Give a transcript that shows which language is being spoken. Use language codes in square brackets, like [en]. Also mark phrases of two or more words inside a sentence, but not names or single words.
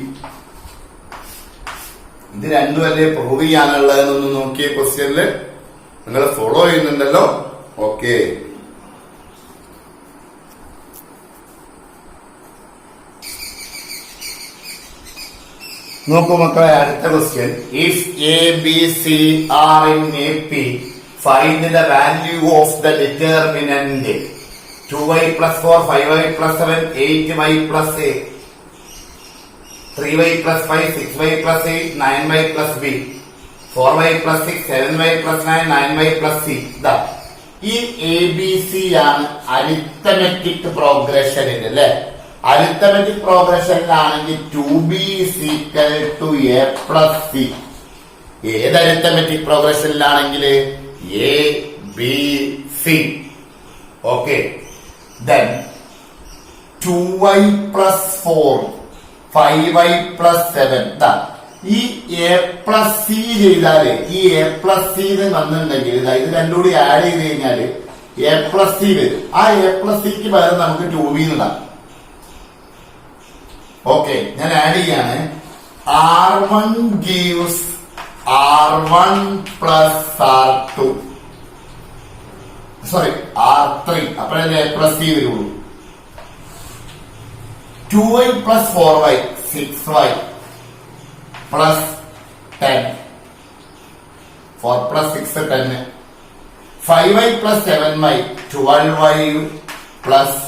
[ml] ഇത് രണ്ടും അല്ലേ പ്രൂവ് ചെയ്യാനുള്ളതെന്നൊന്ന് നോക്കിയ ക്വസ്റ്റ്യനില് നിങ്ങൾ ഫോളോ ചെയ്യുന്നുണ്ടല്ലോ. ഓക്കെ, നോക്കൂ മക്കളെ, അടുത്ത ക്വസ്റ്റ്യൻ. [en] ഇഫ് ABC are in AP, find the value of the determinant 2y plus 4 5y plus 7 8y plus 8 3y plus 5 6y plus 8 9y plus b 4y plus 6 7y plus 9 9y plus c. [ml] ഈ ABC ആണ് അരിത്തമെറ്റിക് പ്രോഗ്രഷനിൽ അല്ലെ. അരിത്തമെറ്റിക് പ്രോഗ്രഷനിലാണെങ്കിൽ [en] 2b is equal to a plus c. [ml] ഏത് അരിത്തമെറ്റിക് പ്രോഗ്രഷനിലാണെങ്കിൽ A B C. [en] ഓക്കെ, then 2y plus 4 5y plus 7. [ml] ഈ [en] A plus c [ml] ചെയ്താല് ഈ [en] A plus c [ml] വന്നിട്ടുണ്ടെങ്കിൽ ഇത് രണ്ടും കൂടി ആഡ് ചെയ്ത് കഴിഞ്ഞാല് [en] A plus c [ml] വരും. ആ [en] A plus c [ml] ക്ക് പകരം നമുക്ക് 2b ഇടാം. ഓക്കെ, ഞാൻ ആഡ് ചെയ്യാണ്. [en] R1 gives R1 plus R2 സോറി R3. [ml] അപ്പോഴല്ലേ [en] A plus c [ml] വരുള്ളൂ. [en] 2y plus 4y 6y plus 10 4 plus 6 10 5y plus 7y 12y plus